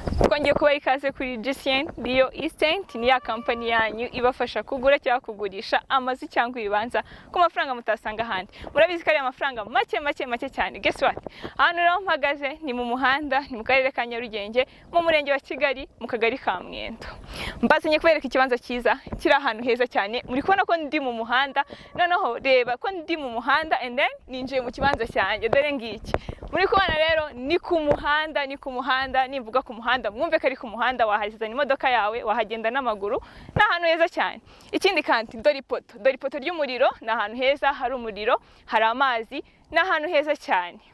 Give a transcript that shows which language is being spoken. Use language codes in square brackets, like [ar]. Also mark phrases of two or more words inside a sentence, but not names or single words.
[rw] twongeye kubaha ikaze kuri GCN Bio Estate, ni ya kampani yanyu ibafasha kugura cyangwa kugurisha amazu cyangwa ibibanza ku mafaranga mutasanga ahandi. Murabizi ko ari amafaranga make cyane. [en] Guess what? [rw] Hano rero mpagaze ni mu muhanda, ni mu karere ka Nyarugenge, mu murenge wa Kigali, mu kagari ka Mwendo. Mbazanye kubereka ikibanza cyiza kiri ahantu heza cyane. Muri kubona ko ndi mu muhanda, noneho reba ko ndi mu muhanda and then ninjiye mu kibanza cyanjye. Dore ngiki. Muri kubona rero ni ku muhanda, nimvuga ku muhanda mwumve ko ari ku muhanda, wahazana imodoka yawe, wahagenda n'amaguru, ni ahantu heza cyane. Ikindi kandi dore ipoto ry'umuriro, ni ahantu heza, hari umuriro, hari amazi, ni ahantu heza cyane.